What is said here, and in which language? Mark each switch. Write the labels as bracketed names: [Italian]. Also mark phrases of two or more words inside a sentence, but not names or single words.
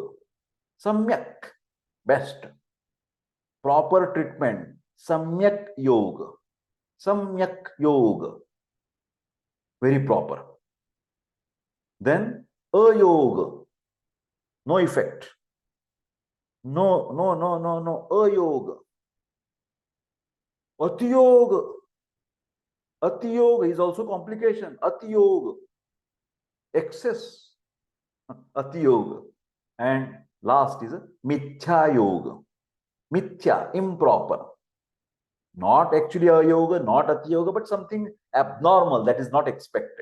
[English] Samyak, best. Proper treatment. [Sanskrit] Samyak Yoga. Samyak Yoga. [English] Very proper. Then Ayoga. No effect. No. [Sanskrit] Ayoga. Atiyoga. [English] Atiyoga is also complication. Atiyoga. Excess. Atiyoga. And last is [Sanskrit] Mithya Yoga. [English] Mithya, improper. Not actually a yoga, not [Sanskrit] ati yoga, [English] but something abnormal that is not expected.